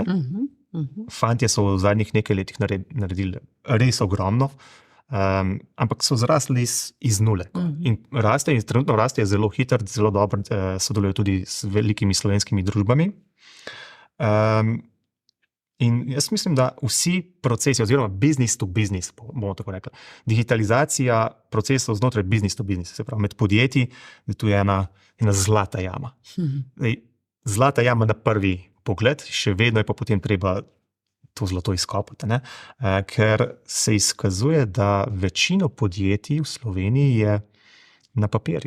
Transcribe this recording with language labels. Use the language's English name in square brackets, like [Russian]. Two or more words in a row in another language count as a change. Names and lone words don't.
[Slovenian] Fantje so v zadnjih nekaj letih naredili res ogromno, ampak so zrasli iz nule. In trenutno rastejo zelo hitro, zelo dobro sodelujo tudi s velikimi slovenskimi družbami. In jaz mislim, da vsi procesi, oziroma [English] business to business, [Slovenian] bomo tako rekli, digitalizacija procesov znotraj [English] business to business, [Slovenian] se pravi med podjetji, da tu je ena zlata jama. Zdaj, zlata jama na prvi pogled, še vedno je pa potem treba to zlato izkopati, ne? Ker se izkazuje, da večino podjetij v Sloveniji je na papirju.